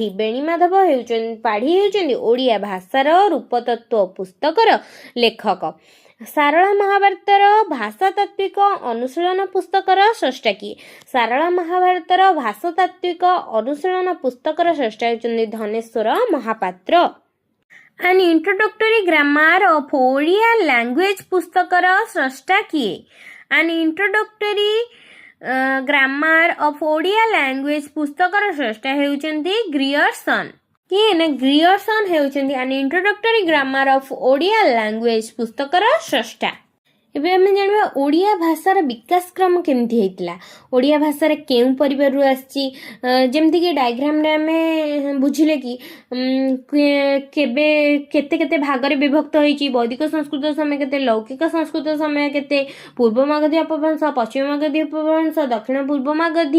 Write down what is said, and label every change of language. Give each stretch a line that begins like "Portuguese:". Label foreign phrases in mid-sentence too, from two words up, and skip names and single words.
Odia: ବେଣୀମାଧବ ପାଢ଼ୀ ହେଉଛନ୍ତି ଓଡ଼ିଆ ଭାଷାର ରୂପତତ୍ତ୍ୱ ପୁସ୍ତକର ଲେଖକ। ସାରଳା ମହାଭାରତର ଭାଷାତାତ୍ତ୍ୱିକ ଅନୁଶୀଳନ ପୁସ୍ତକର ସ୍ରଷ୍ଟା କିଏ? ସାରଳା ମହାଭାରତର ଭାଷାତାତ୍ତ୍ୱିକ ଅନୁଶୀଳନ ପୁସ୍ତକର ସ୍ରଷ୍ଟା ହେଉଛନ୍ତି ଧନେଶ୍ୱର ମହାପାତ୍ର। An introductory grammar of Odia language ପୁସ୍ତକର ସ୍ରଷ୍ଟା କିଏ? An introductory grammar of Odia language ପୁସ୍ତକର ସ୍ରଷ୍ଟା ହେଉଛନ୍ତି ଗ୍ରିୟର୍ସନ୍। କିଏ? ନା ଗ୍ରିୟର୍ସନ୍ ହେଉଛନ୍ତି an introductory grammar of Odia language ପୁସ୍ତକର ସ୍ରଷ୍ଟା। ଏବେ ଆମେ ଜାଣିବା ଓଡ଼ିଆ ଭାଷାର ବିକାଶ କ୍ରମ କେମିତି ହେଇଥିଲା। ଓଡ଼ିଆ ଭାଷାରେ କେଉଁ ପରିବାରରୁ ଆସିଛି, ଯେମିତିକି ଡାଇଗ୍ରାମରେ ଆମେ ବୁଝିଲେ କି କେବେ କେତେ ଭାଗରେ ବିଭକ୍ତ ହୋଇଛି। ବୈଦିକ ସଂସ୍କୃତ ସମୟ କେତେ, ଲୌକିକ ସଂସ୍କୃତ ସମୟ କେତେ, ପୂର୍ବ ମାଗଧୀ ଅପଭ୍ରଂଶ, ପଶ୍ଚିମ ମାଗଧୀ ଅପଭ୍ରଂଶ, ଦକ୍ଷିଣ ପୂର୍ବ ମାଗଧୀ।